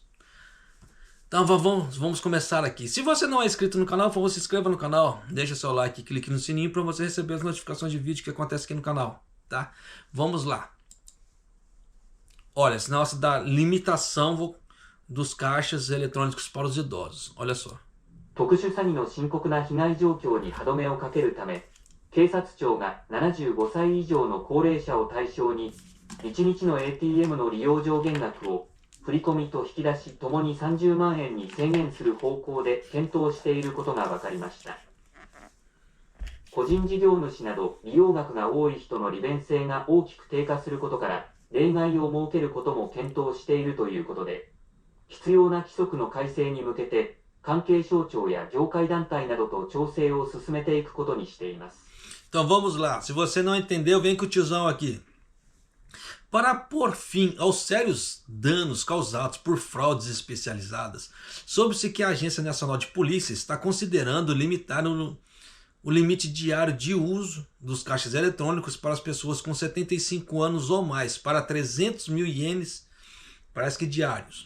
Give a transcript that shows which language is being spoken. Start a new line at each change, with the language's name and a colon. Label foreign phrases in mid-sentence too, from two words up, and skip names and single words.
Portuguese: Então vamos começar aqui. Se você não é inscrito no canal, por favor, se inscreva no canal. Deixa seu like e clique no sininho para você receber as notificações de vídeo que acontece aqui no canal. Tá? Vamos lá. Olha, esse negócio da limitação dos caixas eletrônicos para os idosos. Olha só.
Japanese: 特殊詐欺の深刻な被害状況に歯止めをかけるため、警察庁が75歳以上の高齢者を対象に、1日の ATM の利用上限額を振り込みと引き出しともに30万円に制限する方向で検討していることが分かりました。個人事業主など利用額が多い人の利便性が大きく低下することから、例外を設けることも検討しているということで、必要な規則の改正に向けて、関係省庁や業界団体などと調整を進めていくことにしています。
Portuguese: Então vamos lá. Se você não entendeu, vem com o tiozão aqui. Para pôr fim aos sérios danos causados por fraudes especializadas, soube-se que a Agência Nacional de Polícia está considerando limitar o limite diário de uso dos caixas eletrônicos para as pessoas com 75 anos ou mais, para 300 mil ienes, parece que diários.